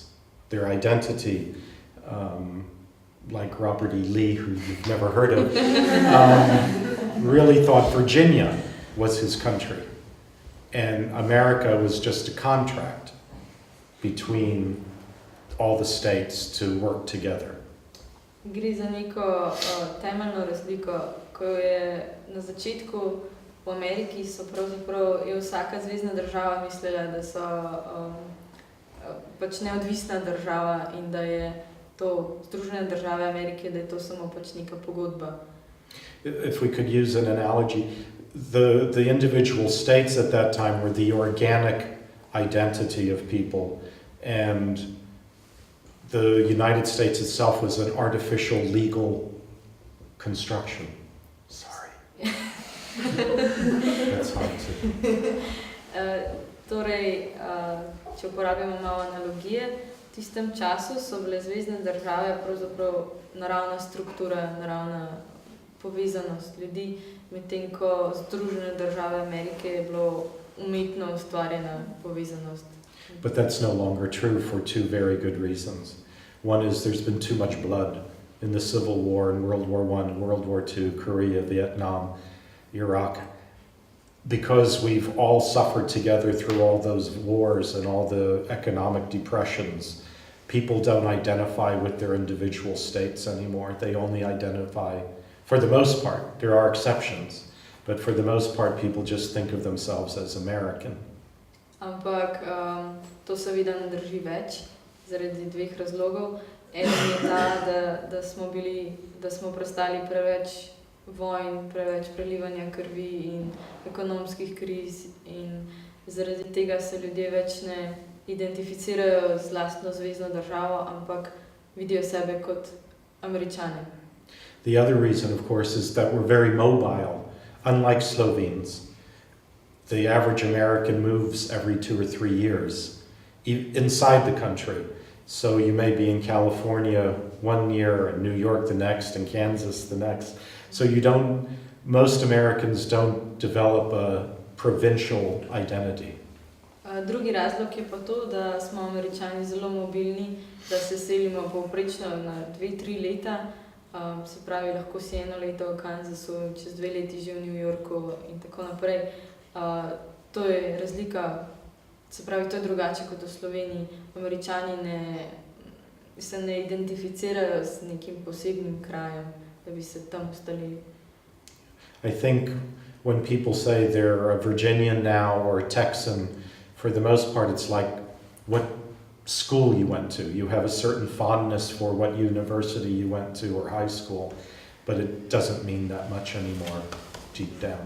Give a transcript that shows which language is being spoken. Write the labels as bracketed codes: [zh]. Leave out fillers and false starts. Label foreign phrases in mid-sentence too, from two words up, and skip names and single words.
[en] Their identity, like Robert E. Lee, who you've never heard of, really thought Virginia was his country. And America was just a contract between all the states to work together. [sl] Gre za neko temeljno razliko, ko je na začetku v Ameriki so pravzaprav je vsaka zvezna država mislila, da so pač neodvisna država in da je to Združene države Amerike, da je to samo pač neka pogodba. [en] If we could use an analogy, the individual states at that time were the organic identity of people, and the United States itself was an artificial legal construction. Sorry. That's hard to... [sl] Torej, če uporabimo malo analogije, v tistem času so bile zvezne države pravzaprav naravna struktura, naravna povezanost ljudi, medtem ko Združene države Amerike je bilo umetno ustvarjena povezanost. [en] But that's no longer true for two very good reasons. One is there's been too much blood in the Civil War and World War I, World War II, Korea, Vietnam, Iraq. Because we've all suffered together through all those wars and all the economic depressions, people don't identify with their individual states anymore. They only identify, for the most part, there are exceptions, but for the most part, people just think of themselves as American. [sl] Ampak to seveda ne drži več, zaradi dveh razlogov. Eden je ta, da smo prestali preveč vojn, preveč prelivanja krvi in ekonomskih kriz in zaradi tega se ljudje več ne identificirajo z lastno zvezno državo, ampak vidijo sebe kot Američane. [en] The other reason, of course, is that we're very mobile, unlike Slovenes. The average American moves every 2 or 3 years inside the country. So you may be in California 1 year, and New York the next, and Kansas the next. So most Americans don't develop a provincial identity. [sl] Drugi razlog je pa to, da smo Američani zelo mobilni, da se selimo povprečno na 2-3 leta. Se pravi, lahko si 1 leto v Kansasu, čez 2 leti že v New Yorku in tako naprej. To je razlika, se pravi, to je drugače kot v Sloveniji. Američani se ne identificirajo s nekim posebnim krajem, da bi se tam ustalili. [en] I think when people say they're a Virginian now or a Texan, for the most part it's like what school you went to. You have a certain fondness for what university you went to or high school, but it doesn't mean that much anymore deep down.